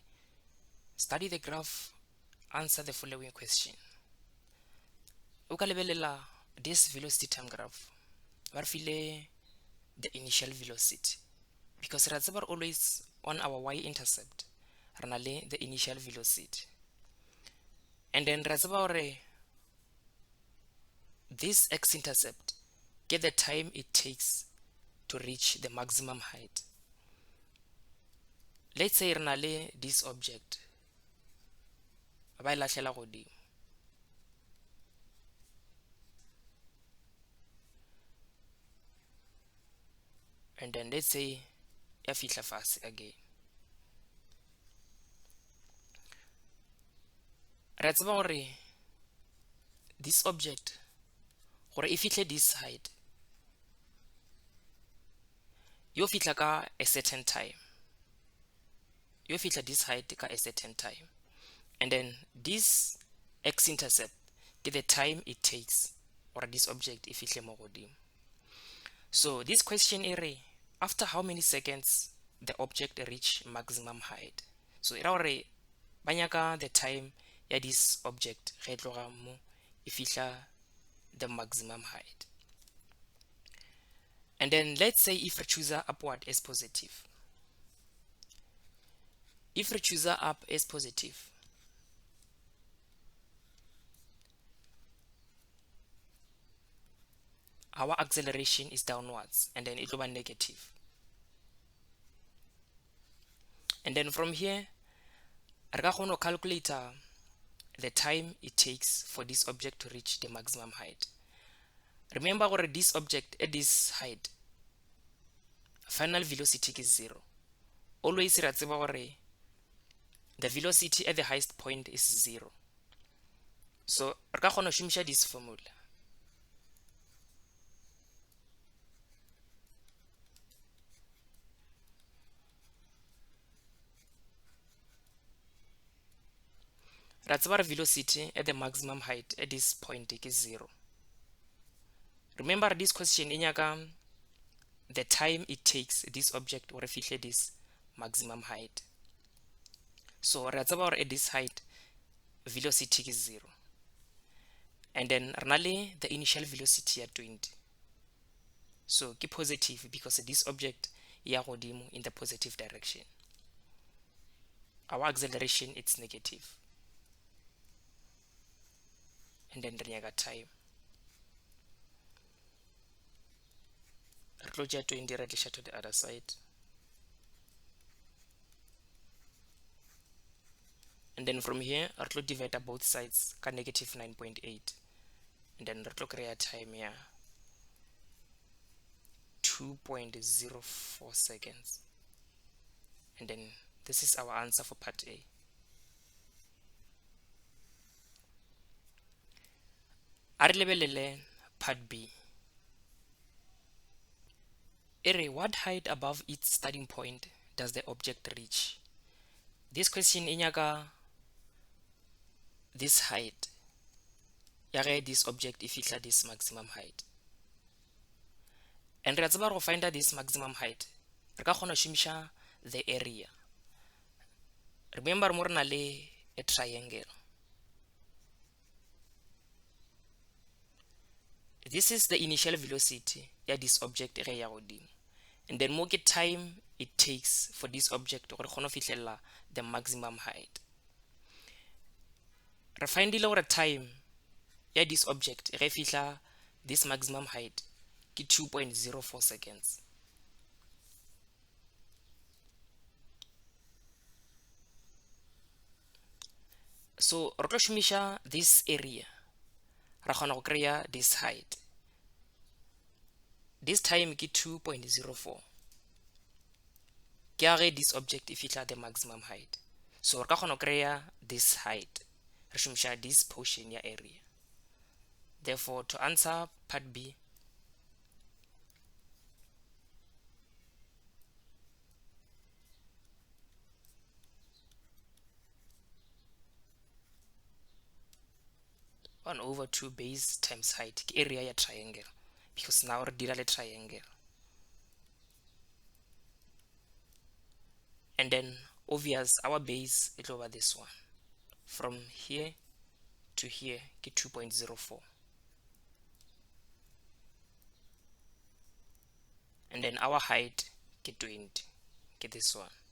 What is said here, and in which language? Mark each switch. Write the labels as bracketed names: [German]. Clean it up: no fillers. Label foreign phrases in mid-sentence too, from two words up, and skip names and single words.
[English] Study the graph, answer the following question. [Northern Sotho] O ka lebelela [English] this velocity time graph, [Northern Sotho] ba re file [English] the initial velocity because [Northern Sotho] re tseba [English] always on our y-intercept [Northern Sotho] re na le [English] the initial velocity, and then [Northern Sotho] re tseba gore [English] this x-intercept get the time it takes to reach the maximum height. Let's say [Northern Sotho] re na le [English] this object [Northern Sotho] ba ilahlela godimo, [English] and then let's say [Northern Sotho] ya fihla fase [English] again. [Northern Sotho] Re tseba gore [English] this object [Northern Sotho] gore e fihle [English] this height [Northern Sotho] yo fihla ka [English] a certain time, [Northern Sotho] yo fihla [English] this height ka a certain time, and then this x-intercept ke the time it takes or this object [Northern Sotho] e fihle mo godimo. [English] So this question area, after how many seconds the object reach maximum height. [Northern Sotho] So era gore ba nyaka [English] the time [Northern Sotho] ya [English] this object [Northern Sotho] ge tloga mo e fihla [English] the maximum height. And then let's say if we choose upward as positive, if we choose up as positive, our acceleration is downwards, and then it will be negative. And then from here [Northern Sotho] re ka kgona [English] calculate the time it takes for this object to reach the maximum height. Remember gore this object at this height final velocity is 0. Always [Northern Sotho] ra tseba gore [English] the velocity at the highest point is 0. [Northern Sotho] So re ka kgona shumisha [English] this formula. [Northern Sotho] Ra tseba [English] velocity at the maximum height at this point is 0. Remember this question [Northern Sotho] in nyaka [English] the time it takes this object [Northern Sotho] or fihle [English] this maximum height. So [Northern Sotho] ra tseba gore [English] at this height velocity is 0, and then [Northern Sotho] re na le [English] the initial velocity at 20. So ke positive because this object [Northern Sotho] ya godimo [English] in the positive direction. Our acceleration it's negative, and then [Northern Sotho] re nyaka [English] time. [Northern Sotho] Re tlo tšea 20 re tliša [English] to the other side, and then from here [Northern Sotho] re tlo [English] divide both sides ka negative 9.8, and then [Northern Sotho] re tlo kry-a [English] time ya 2.04 seconds, and then this is our answer for part A. [Northern Sotho] A re lebelele part B. [English] Ere, what height above its starting point does the object reach? This question [Northern Sotho] e nyaka [English] this height [Northern Sotho] ya ge [English] this object [Northern Sotho] e fihla [English] this maximum height, and [Northern Sotho] re tseba [English] go find this maximum height [Northern Sotho] re ka kgona shumisha [English] the area. [Northern Sotho] Remember mo re na le [English] a triangle. This is the initial velocity ya this object [Northern Sotho] ge ya godimo, [English] and then [Northern Sotho] mo ke [English] time it takes for this object [Northern Sotho] gore kgone fitlhella [English] the maximum height. [Northern Sotho] Re findile gore time ya [English] this object [Northern Sotho] ge fihla [English] this maximum height [Northern Sotho] ke 2.04 seconds. So re tlo shumisha [English] this area [Northern Sotho] ra kgona go kreya [English] this height. This time [Northern Sotho] ke 2.04 ke age [English] this object [Northern Sotho] e fihla [English] the maximum height, [Northern Sotho] so re ka kgona go kreya [English] this height [Northern Sotho] re shumisha [English] this portion [Northern Sotho] ya area. [English] Therefore, to answer part B, one over 2 base times height ke area ya triangle, because now [Northern Sotho] re dira le [English] triangle. And then obvious our base it over this one from here to here ke 2.04, and then our height ke 20 ke this one.